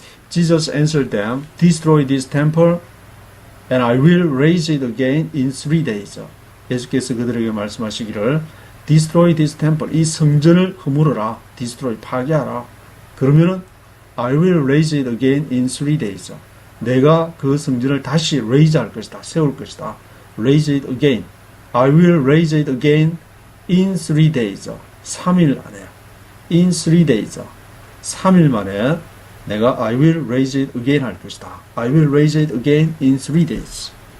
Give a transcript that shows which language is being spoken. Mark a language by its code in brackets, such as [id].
[en] Jesus answered them, Destroy this temple and I will raise it again in 3 days. [ko] 예수께서 그들에게 말씀하시기를 [en] Destroy this temple. [ko] 이 성전을 허물어라. [en] Destroy, [ko] 파괴하라. 그러면은 [en] I will raise it again in 3 days. [ko] 내가 그 성전을 다시 raise 할 것이다. 세울 것이다. [en] Raise it again. I will raise it again in 3 days. [ko] 3일 안에. [en] In 3 days. [ko] 3일 만에 내가 [en] I will raise it again [ko] 할 것이다. [en] I will raise it again in 3 days.